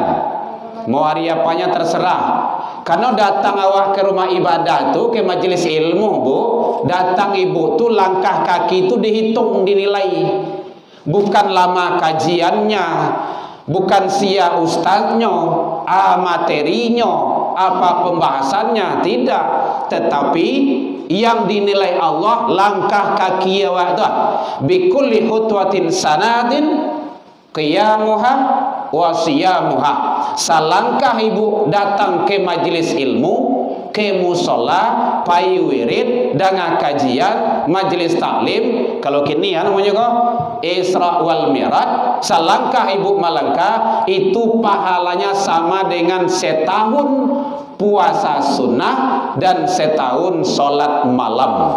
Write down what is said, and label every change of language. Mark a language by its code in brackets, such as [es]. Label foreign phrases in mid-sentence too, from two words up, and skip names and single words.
[id] Mau hari apanya terserah. Karena datang awak ke rumah ibadah tu, ke majelis ilmu Bu, datang ibu tu langkah kaki tu dihitung, dinilai. Bukan lama kajiannya, bukan sia ustaznya, materinya, apa pembahasannya, tidak. Tetapi yang dinilai Allah langkah kaki awak tu. [ar] بكل خطوة سنة قيامها وصيامها. [id] Salangkah ibu datang ke majelis ilmu, ke musola, pai wirid, dengan kajian, majelis taklim. Kalau kini ya namanya kok Isra wal Mi'raj, selangkah ibu melangkah, itu pahalanya sama dengan setahun puasa sunnah dan setahun sholat malam.